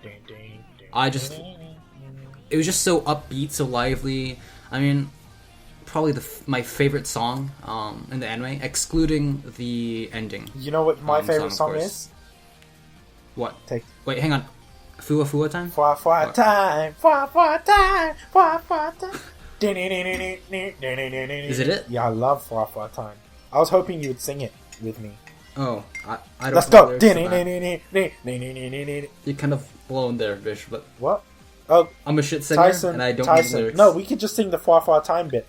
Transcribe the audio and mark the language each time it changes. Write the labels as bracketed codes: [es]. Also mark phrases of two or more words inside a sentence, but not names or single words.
[en] It was just so upbeat, so lively. I mean, probably my favorite song in the anime, excluding the ending. You know what my favorite of song course. is? What? Take Wait, hang on. Fua Fua time? Fua Fua time, Fua Fua time, Fua Fua time. Is it it? Yeah, I love Fua Fua time. I was hoping you would sing it with me. Oh, I don't Let's know go. the lyrics to that. You're kind of blown there, Bish, but What? Oh, I'm a shit singer Tyson. and I don't know the lyrics. No, we could just sing the Fua Fua time bit.